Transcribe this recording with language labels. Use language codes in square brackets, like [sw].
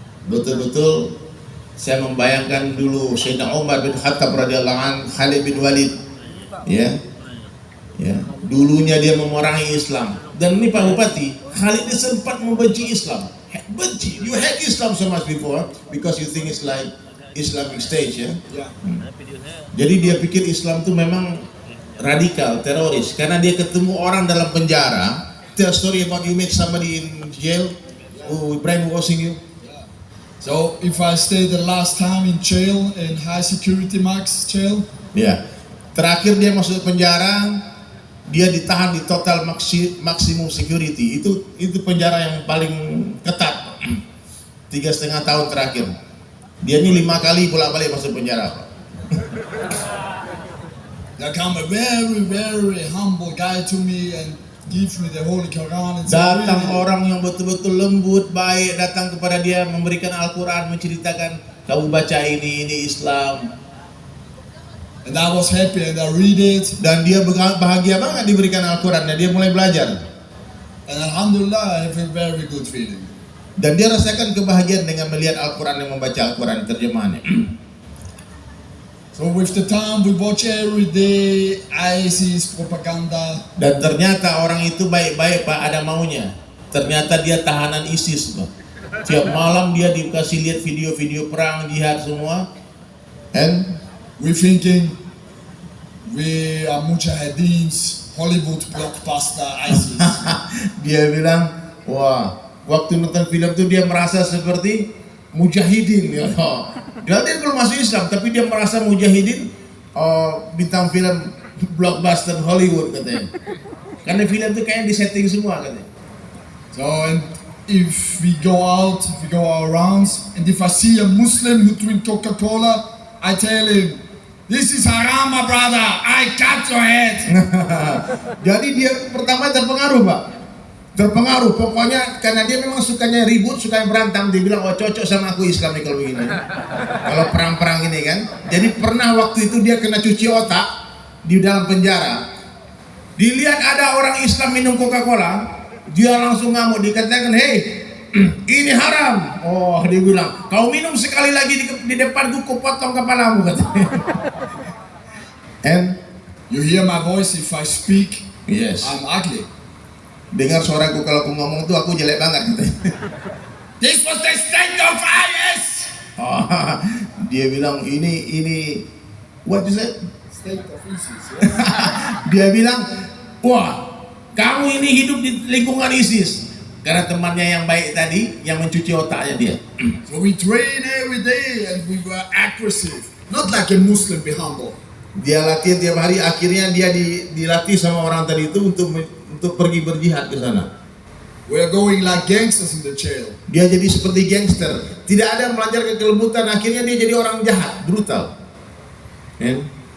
[id] Betul-betul saya membayangkan dulu Sayyidina Umar bin Khattab radhiyallahu an, Khalid bin Walid, ya, dulunya dia memerangi Islam. Dan ini Pak Bupati, Khalid ini sempat membenci Islam, benci. [en] You hate Islam so much before because you think it's like Islamic State, ya. Yeah. [id] Jadi dia pikir Islam itu memang radikal, teroris, karena dia ketemu orang dalam penjara. [en] Tell story about you met somebody in jail who brainwashing you. So if I stay the last time in jail, in high security max jail, [id] Ya, terakhir dia masuk penjara, dia ditahan di total maksimum security. Itu penjara yang paling ketat. 3,5 tahun terakhir. Dia ini 5 kali bolak-balik masuk penjara. [en] there come a very, very humble guy to me and give me the Holy Quran and say, [id] Datang [en] "Really?" [id] orang yang betul-betul lembut, baik, datang kepada dia, memberikan Al-Quran, menceritakan, kamu baca ini Islam. [en] And I was happy and I read it. [id] Dan dia bahagia banget diberikan Al-Quran, dan dia mulai belajar. [en] And Alhamdulillah, I have a very good feeling. [id] Dan dia rasakan kebahagiaan dengan melihat Al-Quran dan membaca Al-Quran terjemahannya. [en] So with the time we watch every day ISIS propaganda. [id] Dan ternyata orang itu baik-baik Pak, ada maunya. Ternyata dia tahanan ISIS Pak. Tiap malam dia dikasih lihat video-video perang, jihad semua. And [en] We thinking we are mujahidins, Hollywood blockbuster ISIS. [id] dia bilang, wah, waktu nonton film itu dia merasa seperti mujahidin. Ya. Dia belum masuk Islam, tapi dia merasa mujahidin, bintang film blockbuster Hollywood katanya. Karena film itu kayaknya disetting semua katanya. [en] So and if we go out, if we go our rounds, and if I see a Muslim who drink Coca-Cola, I tell him, This is haram, my brother. I cut your head. [id] Jadi dia pertama terpengaruh, Pak. Terpengaruh, pokoknya karena dia memang sukanya ribut, sukanya berantem. Dia bilang, oh cocok sama aku Islam nih kalau begini. Kalau perang-perang ini kan. Jadi pernah waktu itu dia kena cuci otak di dalam penjara. Dilihat ada orang Islam minum Coca-Cola, dia langsung ngamuk, dikatakan, hey, ini haram. Oh, dia bilang, kau minum sekali lagi di depanku, ku potong kepalamu, katanya. And [en] You hear my voice if I speak, yes, I'm ugly. [id] dengar suaraku kalau aku ngomong tuh aku jelek banget, katanya. [en] This was the state of IS. [id] Oh, dia bilang ini [en] what is it? State of ISIS. [id] Dia bilang, wah, kamu ini hidup di lingkungan ISIS. Karena temannya yang baik tadi yang mencuci otaknya dia. [en] So we train every day and we were aggressive. Not like a Muslim, be humble. [id] Dia latihan tiap hari, akhirnya dia dilatih sama orang tadi itu untuk pergi berjihad ke sana. [en] We are going like gangsters in the jail. [id] Dia jadi seperti gangster, tidak ada melancarkan kelembutan, akhirnya dia jadi orang jahat, brutal. And